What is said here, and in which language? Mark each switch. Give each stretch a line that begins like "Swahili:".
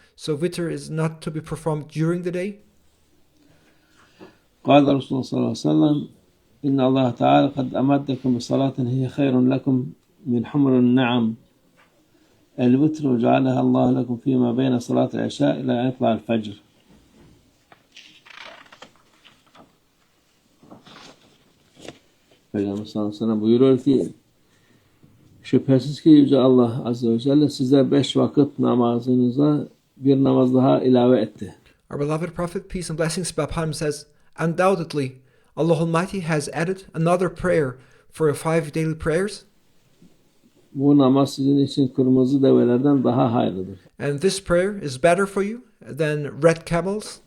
English: So Witr is not to be performed during the day.
Arabic: قال رسول الله صلى الله عليه وسلم إن الله تعالى قد أمدكم بصلاة هي خير لكم من حمر النعم الوتر جعلها الله لكم فيما بين صلاة العشاء إلى أن يطلع الفجر.
Turkish: Peygamber sallallahu aleyhi ve sellem buyuruyor ki şüphesiz ki Yüce Allah Azze ve Celle size 5 vakit namazınıza bir namaz daha ilave etti.
English: Our beloved Prophet, peace and blessings be upon him, says, undoubtedly, Allah Almighty has added another prayer for your 5 daily prayers.
Turkish: Bu namaz sizin için kırmızı develerden daha hayırlıdır.
English: And this prayer is better for you than red camels.